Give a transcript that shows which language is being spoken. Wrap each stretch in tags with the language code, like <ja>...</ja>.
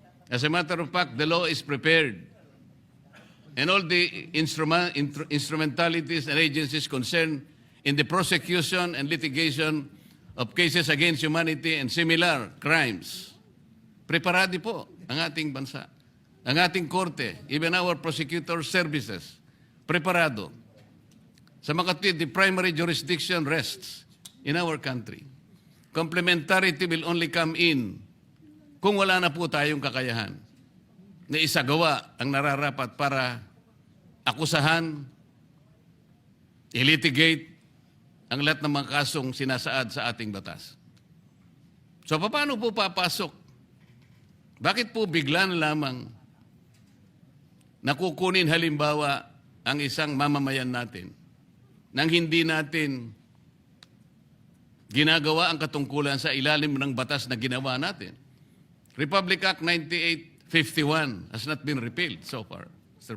<en>As a matter of fact, the law is prepared, and all the instrumentalities and agencies concerned in the prosecution and litigation of cases against humanity and similar crimes.</en> <tl>Preparado po ang ating bansa, ang ating korte,</tl> <en>even our prosecutor services.</en> <tl>Preparado. Sa makatwid,</tl> <en>the primary jurisdiction rests in our country. Complementarity will only come in</en> <tl>kung wala na po tayong kakayahan na isagawa ang nararapat para akusahan, ilitigate ang lahat ng mga kasong sinasaad sa ating batas. So paano po papasok? Bakit po bigla na lamang nakukunin halimbawa ang isang mamamayan natin nang hindi natin ginagawa ang katungkulan sa ilalim ng batas na ginawa natin?</tl> <en>Republic Act 9851 has not been repealed so far, Mr.</en>